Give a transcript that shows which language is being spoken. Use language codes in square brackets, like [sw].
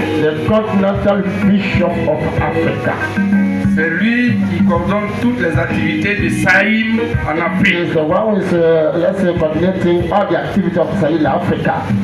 [en] The Continental Bishop of Africa. [fr] C'est lui qui coordonne toutes les activités de Saïm en Afrique. [en] He's the one who is, let's say, coordinating all the activities of Sahel in Africa.